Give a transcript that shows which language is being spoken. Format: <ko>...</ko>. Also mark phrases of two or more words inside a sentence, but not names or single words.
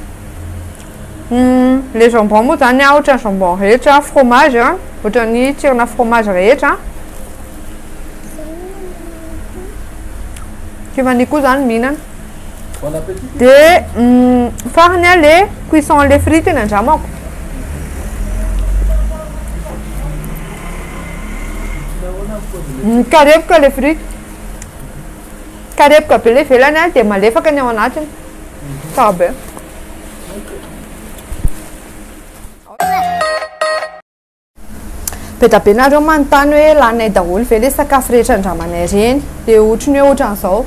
<mg>Le jambon moa zany ohatran'ny jambon rehetra, fromage ohatran'ny tsirona fromage rehetra. Kivany koa zany mihinana. Dia farany le cuisson le frites ny andramako. Karepoka le frites. Karepoka be ilay ivelany dia malefaka ny ao anatiny. Tsara be. Be da be nareo manontany hoe lanay daholo ve ilay sakafo rehetra andramanay ireny dia ohatry ny hoe ohatran'izao.</mg>